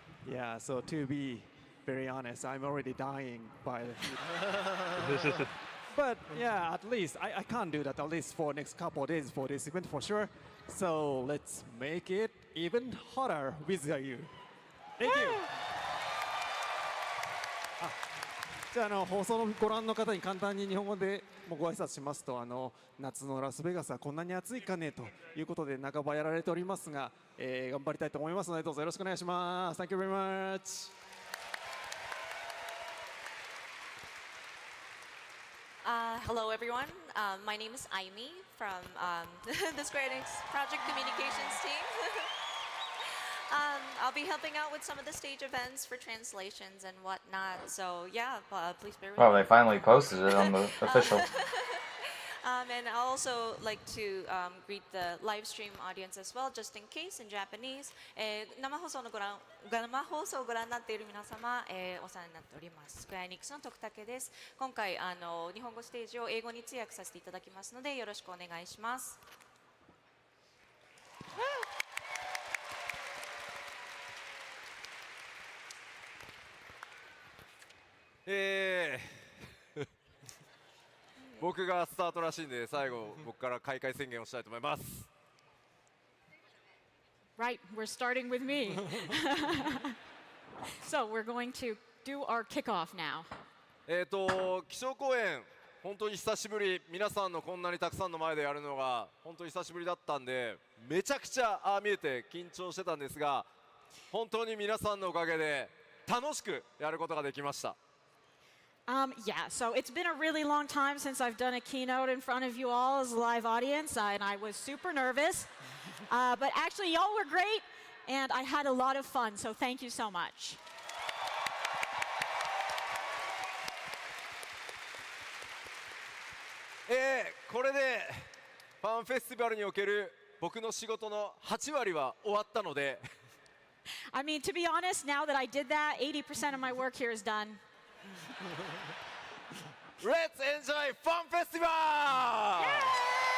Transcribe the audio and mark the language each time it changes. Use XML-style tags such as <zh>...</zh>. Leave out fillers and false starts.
<en>Yeah, so to be very honest, I'm already dying by the heat. But yeah, at least I can't do that at least for next couple of days for this event for sure. So let's make it even hotter with you. Thank you.</en> <ja>じゃあ放送のご覧の方に簡単に日本語でもご挨拶しますと、夏のラスベガスはこんなに暑いかねということで半ばやられておりますが、頑張りたいと思いますのでどうぞよろしくお願いします。</ja> <en>Thank you very much. Hello, everyone. My name is Aimi from the Square Enix Project Communications team. I'll be helping out with some of the stage events for translations and whatnot. So yeah, please bear with me. Oh, they finally posted it on the official. And I'll also like to greet the live stream audience as well, just in case in Japanese.</en> <ja>生放送をご覧になっている皆様、お世話になっております。スクエアエニックスの徳武です。今回日本語ステージを英語に通訳させていただきますのでよろしくお願いします。僕がスタートらしいんで最後僕から開会宣言をしたいと思います。</ja> <en>Right, we're starting with me. So we're going to do our kickoff now.</en> <ja>気象公演本当に久しぶり、皆さんのこんなにたくさんの前でやるのが本当に久しぶりだったんで、めちゃくちゃ見えて緊張してたんですが、本当に皆さんのおかげで楽しくやることができました。</ja> <en>Yeah, so it's been a really long time since I've done a keynote in front of you all as a live audience, and I was super nervous. But actually, y'all were great, and I had a lot of fun, so thank you so much.</en> <ja>これでファンフェスティバルにおける僕の仕事の8割は終わったので</ja> <en>I mean, to be honest, now that I did that, 80% of my work here is done. Let's enjoy Fun Festival! Yeah!</en>